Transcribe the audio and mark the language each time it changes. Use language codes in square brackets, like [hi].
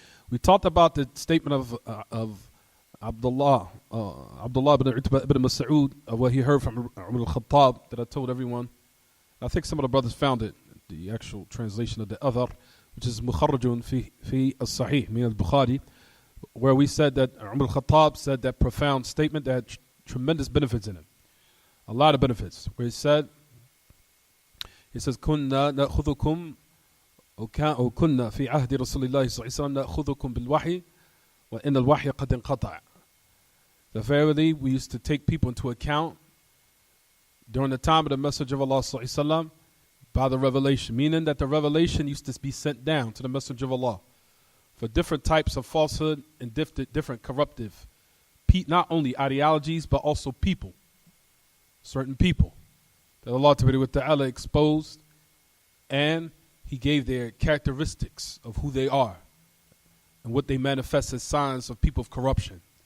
[en] We talked about the statement of Abdullah ibn Utbah ibn Mas'ud, of what he heard from Umar al-Khattab, that I told everyone. I think some of the brothers found it, the actual translation of the other, which is [ar] Mukharrajun fi as-Sahih, min al-Bukhari, [en] where we said that Umar al-Khattab said that profound statement that had tremendous benefits in it. A lot of benefits. Where he says, [ar] كُنَّا نَأْخُذُكُمْ أو كُنَّا في عهد رسول الله صلى الله عليه وسلم نأخذكم بالوحي وإن الوحي قد انقطع. [en] That verily we used to take people into account during the time of the Messenger of Allah [ar] صلى الله عليه وسلم [en] by the revelation, meaning that the revelation used to be sent down to the Messenger of Allah for different types of falsehood and different corruptive, not only ideologies but also people, certain people that Allah Ta'ala exposed, and He gave their characteristics of who they are and what they manifest as signs of people of corruption.